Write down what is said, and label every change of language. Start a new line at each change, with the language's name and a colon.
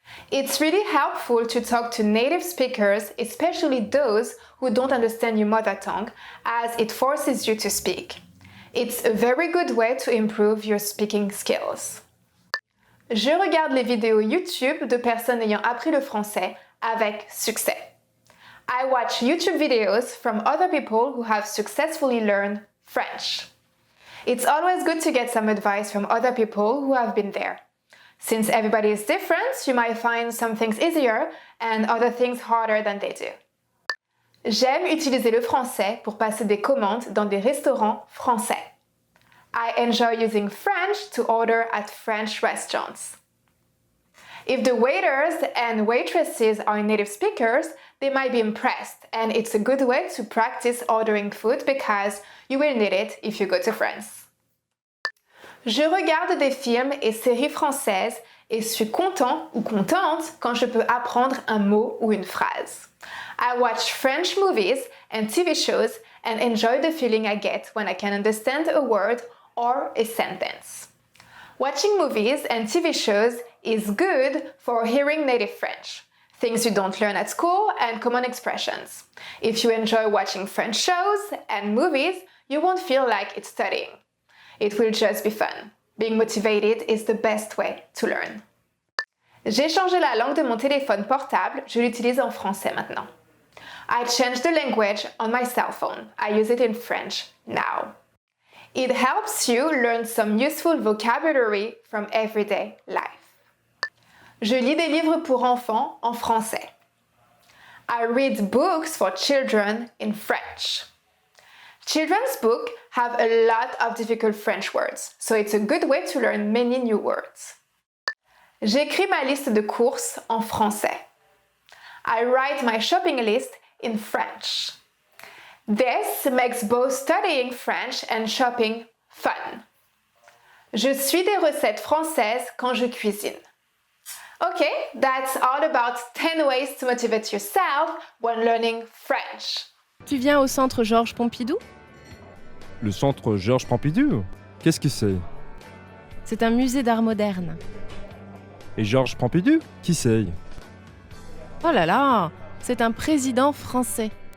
English: It's really helpful to talk to native speakers, especially those who don't understand your mother tongue, as it forces you to speak. It's a very good way to improve your speaking skills.
French: Je regarde les vidéos YouTube de personnes ayant appris le français avec succès.
English: I watch YouTube videos from other people who have successfully learned French. It's always good to get some advice from other people who have been there. Since everybody is different, you might find some things easier and other things harder than they do.
French: J'aime utiliser le français pour passer des commandes dans des restaurants français.
English: I enjoy using French to order at French restaurants. If the waiters and waitresses are native speakers, they might be impressed, and it's a good way to practice ordering food because you will need it if you go to France.
French: Je regarde des films et séries françaises et suis content ou contente quand je peux apprendre un mot ou une phrase.
English: I watch French movies and TV shows and enjoy the feeling I get when I can understand a word or a sentence. Watching movies and TV shows is good for hearing native French, things you don't learn at school and common expressions. If you enjoy watching French shows and movies, you won't feel like it's studying. It will just be fun. Being motivated is the best way to learn.
French: J'ai changé la langue de mon téléphone portable, je l'utilise en français maintenant.
English: I changed the language on my cell phone. I use it in French now. It helps you learn some useful vocabulary from everyday life.
French: Je lis des livres pour enfants en français.
English: I read books for children in French. Children's books have a lot of difficult French words, so it's a good way to learn many new words.
French: J'écris ma liste de courses en français.
English: I write my shopping list in French. This makes both studying French and shopping fun.
French: Je suis des recettes françaises quand je cuisine.
English: Okay, that's all about 10 ways to motivate yourself when learning French.
French: Tu viens au centre Georges Pompidou ? Le centre Georges Pompidou? Qu'est-ce que c'est? C'est un musée d'art moderne. Et Georges Pompidou? Qui c'est? Oh là là, c'est un président français.